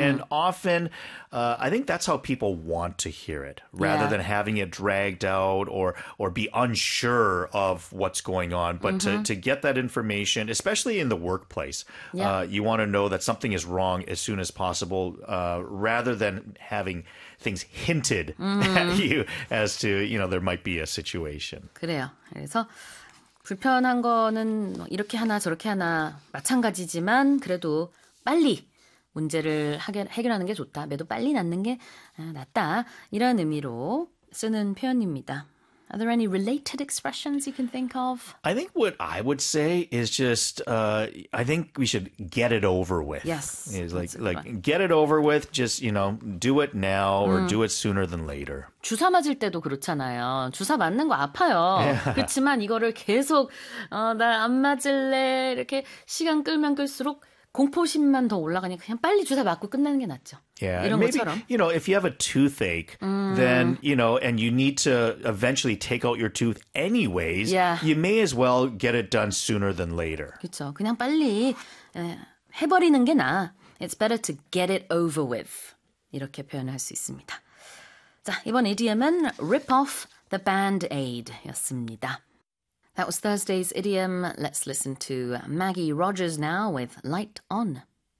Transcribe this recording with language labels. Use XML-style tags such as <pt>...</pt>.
<en>And often, I think that's how people want to hear it, rather than having it dragged out or be unsure of what's going on. But to get that information, especially in the workplace, you want to know that something is wrong as soon as possible, rather than having things hinted at you as to, you know, there might be a situation.</en> <ko>그래요. 그래서 불편한 거는 이렇게 하나 저렇게 하나 마찬가지지만 그래도 빨리 문제를 해결하는 게 좋다. 매도 빨리 낫는 게 낫다. 이런 의미로 쓰는 표현입니다.</ko> <en>Are there any related expressions you can think of? I think what I would say is just, I think we should get it over with. Yes. It's like get it over with. Just, you know, do it now or do it sooner than later.</en> <ko>주사 맞을 때도 그렇잖아요. 주사 맞는 거 아파요.</ko> <en>Yeah.</en> <ko>그렇지만 이거를 계속 나 안 맞을래 이렇게 시간 끌면 끌수록 공포심만 더 올라가니까 그냥 빨리 주사 맞고 끝내는 게 낫죠.</ko> <en>Yeah,</en> <ko>이런</ko> <en>maybe,</en> <ko>것처럼.</ko> <en>You know, if you have a toothache, then, you know, and you need to eventually take out your tooth anyways, you may as well get it done sooner than later.</en> <ko>그렇죠. 그냥 빨리 해버리는 게 나아.</ko> <en>It's better to get it over with.</en> <ko>이렇게 표현할 수 있습니다. 자, 이번 idiom은</ko> <en>rip off the Band-Aid</en> <ko>였습니다.</ko> <en>That was Thursday's idiom. Let's listen to Maggie Rogers now with Light On.</en>